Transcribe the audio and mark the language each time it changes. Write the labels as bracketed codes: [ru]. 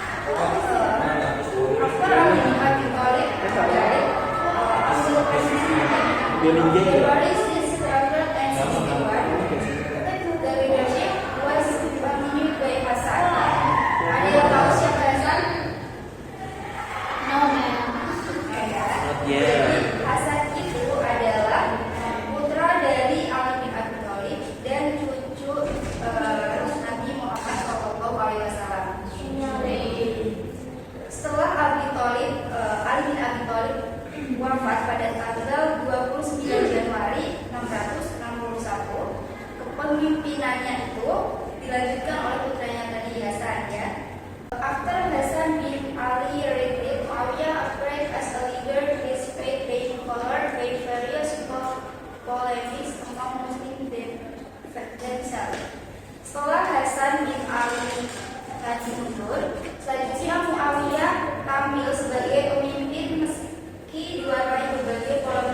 [en] After Ali bin Abi Thalib died, February 661, the leadership was continued by Hasan. [id] Ada yang tahu siapa Hasan? [en] No, ma'am. Yeah. [id] Hasan itu adalah putra dari Ali bin Abi Thalib dan cucu Nabi Muhammad SAW. Setelah Ali bin Abi Thalib wafat pada tanggal 29 Januari 661, kepemimpinannya itu dilanjutkan oleh putranya tadi Hasan ya. [en] After Hasan bin Ali retreat, Muawiyah operated as a leader. His faith being colored by various polemics among Muslims themselves. [id] Setelah Hasan bin Ali tadi mundur, selanjutnya Muawiyah tampil sebagai pemimpin meski diwarnai berbagai